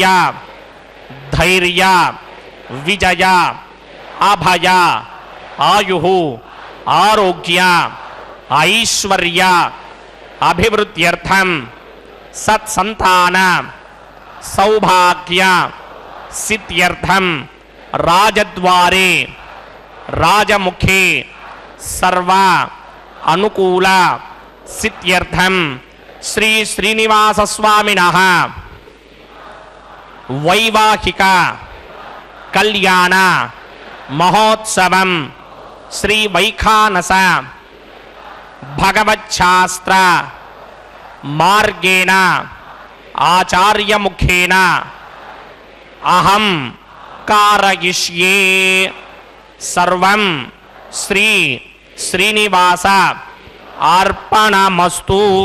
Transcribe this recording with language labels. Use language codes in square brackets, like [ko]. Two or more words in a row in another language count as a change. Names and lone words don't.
[sa] धैर्य विजय अभय आयुः आरोग्य ऐश्वर्य अभिवृद्ध्यर्थं सत्सन्तान सौभाग्य सिद्ध्यर्थं राजद्वारे राजमुखे सर्व अनुकूल सिद्ध्यर्थम श्री श्रीनिवास स्वामिनः वैवाहिक कल्याण महोत्सवं श्री वैखानस भगवच्छास्त्र मार्गेण आचार्य मुखेन अहं कारयिष्ये सर्वं श्री श्रीनिवास अर्पणमस्तु.